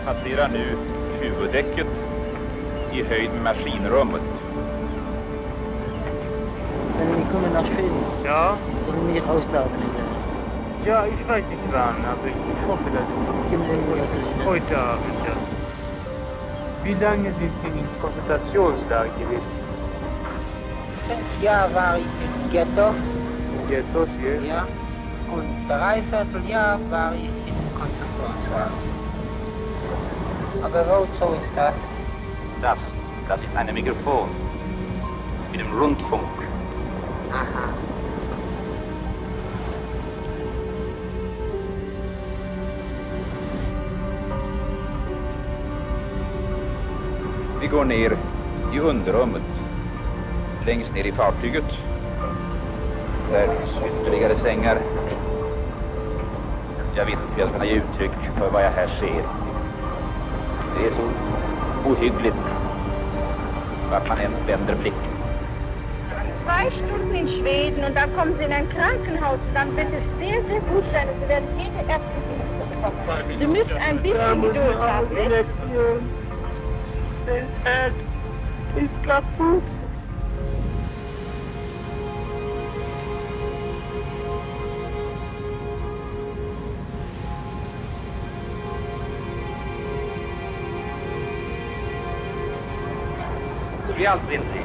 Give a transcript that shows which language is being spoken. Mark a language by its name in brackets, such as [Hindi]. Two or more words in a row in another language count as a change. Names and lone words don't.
[Swedish] passerar nu huvuddäcket i höjd med maskinrummet. [German] Wenn die kommen nach Schweden, Ja, wollen wir auslaufen. ja, ich weiß nicht wann, aber ich hoffe, dass es heute Abend, ja. Wie lange sind Sie in Konzentrationslager gewesen? 5 Jahre war ich im Ghetto, Ghettos, ja? ja, und 3/4 Jahr war ich im Konzentrationslager. Aber wozu ist das? Das ist eine Mikrofon mit dem Rundfunk. Aha. [Swedish] Vi går ner i underrummet, längst ner i fartyget. Där finns ytterligare sängar. Jag vet inte hur jag ska kunna ge uttryck för vad jag här ser. Det är så ohyggligt vart man än vänder blicken. [German] 2 Stunden in Schweden und dann kommen Sie in ein Krankenhaus. Dann wird es sehr, sehr gut sein. Sie werden jede ärztliche Hilfe bekommen. Sie müssen ein bisschen Geduld haben, nicht? Das Herz ist kaputt. Wie alt sind Sie?